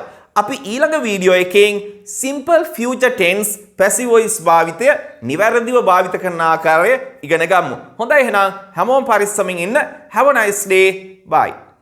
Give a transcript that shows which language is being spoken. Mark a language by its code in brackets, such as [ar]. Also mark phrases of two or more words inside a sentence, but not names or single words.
[si] අපි ඊළඟ වීඩියෝ එකෙන් [en] simple future tense passive voice [si] භාවිතය නිවැරදිව භාවිත කරන ආකාරය ඉගෙන ගමු. හොඳයි එහෙනම් හැමෝම පරිස්සමින් ඉන්න. [en] Have a nice day. Bye.